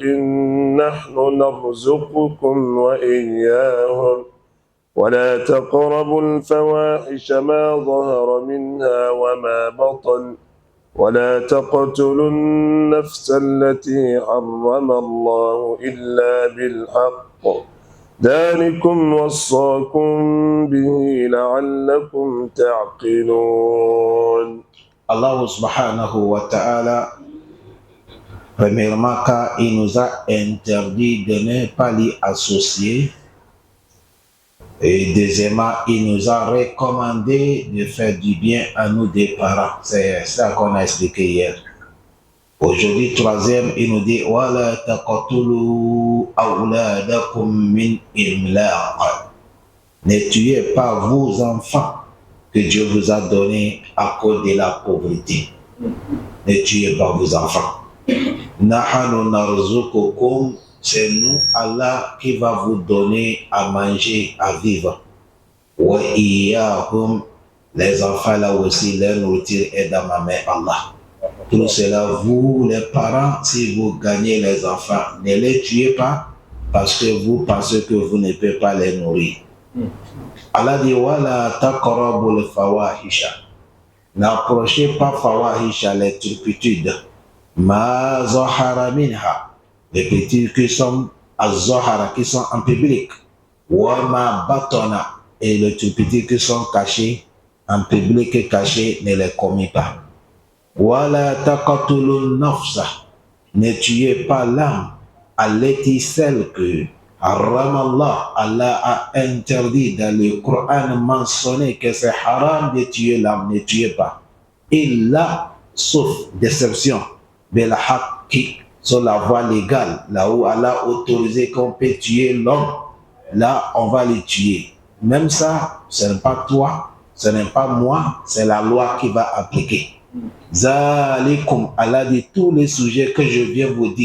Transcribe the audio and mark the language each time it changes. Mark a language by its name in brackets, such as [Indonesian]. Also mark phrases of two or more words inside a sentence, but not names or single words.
[Arabic] نحن نرزقكم وإياهم ولا تقربوا الفواحش ما ظهر منها وما بطن ولا تقتلوا النفس التي حرم الله إلا بالحق ذلكم وصاكم به لعلكم تعقلون. الله سبحانه وتعالى, [French] premièrement, car il nous a interdit de ne pas l'y associer. Et deuxièmement, il nous a recommandé de faire du bien à nos deux parents. C'est ça qu'on a expliqué hier. Aujourd'hui, 3e, il nous dit [Arabic] وَلَا تَقْتُلُوا أَوْلَادَكُمْ مِنْ إِمْلَاقٍ. [French] Ne tuez pas vos enfants que Dieu vous a donnés à cause de la pauvreté. Ne tuez pas vos enfants. [Arabic] نَحْنُ نَرْزُقُكُمْ. [French] C'est nous, Allah, qui va vous donner à manger, à vivre. [Arabic] وَإِيَّاهُمْ. [French] Les enfants là aussi, leur nourriture est dans ma main, Allah. Tout cela, vous, les parents, si vous gagnez les enfants, ne les tuez pas parce que vous pensez que vous ne pouvez pas les nourrir. Allah dit [Arabic] ولا تقربوا الفواحش. [French] N'approchez pas fawahisha, les turpitudes. [Arabic] ما ظهر منها. [French] Les petits qui sont az-zahara, qui sont en public. [Arabic] وما بطن. [French] Et les turpitudes qui sont cachés en public et cachés, ne les commis pas. [Arabic] ولا تقتلوا النفس. [French] Ne tuez pas l'âme. Allati, celle que Allah a interdit dans le Coran mentionné que c'est haram de tuer l'âme, ne tuez pas. Illa, sauf déception, [Arabic] بالحق, [French] sur la voie légale, là où Allah a autorisé qu'on peut tuer l'homme, là on va le tuer. Même ça, ce n'est pas toi, ce n'est pas moi, c'est la loi qui va appliquer. Zalikum, Allah dit tous les sujets que je viens vous dire.